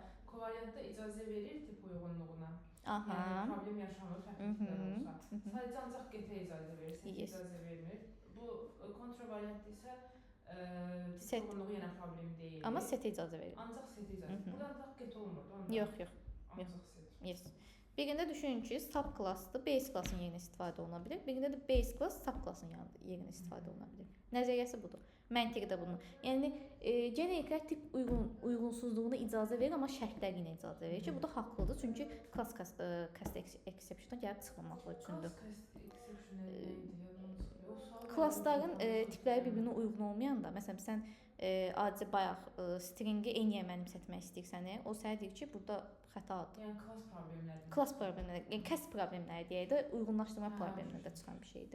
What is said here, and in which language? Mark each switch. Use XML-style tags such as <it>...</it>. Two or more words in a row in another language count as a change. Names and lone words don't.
<az>Kovariantda icazə verir tip uyğunluğuna. Aha. Yəni problem yaşanır, fərqli tiplər olsa. Sadəcə ancaq get-ə icazə verir, set icazə vermir. Bu kontravariantda isə tip uyğunluğu yenə problem deyil. Amma set icazə verir. Ancaq set icazə. Burada ancaq get olmurdu. Yox. Ancaq set. Yes. Birində düşünün ki, sub klassdır, base klassın yerinə istifadə oluna bilər. Birində də base klass sub klassın yerinə istifadə oluna bilər. Nəzəriyyəsi budur. Məntiqi də bunun. Yəni generiklər tip uyğunsuzluğuna icazə verir, amma şərtlər yenə icazə verir ki, bu da haqlıdır. Çünki</az> <en>class exception-</en> <az>a gəlib çıxmamaq üçündür. Klassların tipləri bir-birinə uyğun olmayanda, məsələn sən Adi bayaq stringi eyniyə mənimsətmək istəyirsən, o sənə deyir ki, burada xətadır. Yəni klass problemləridir. Klass problemləri, yəni kəsb problemləri deyək də, uyğunlaşdırma problemlərində çıxan bir şeydir.</az>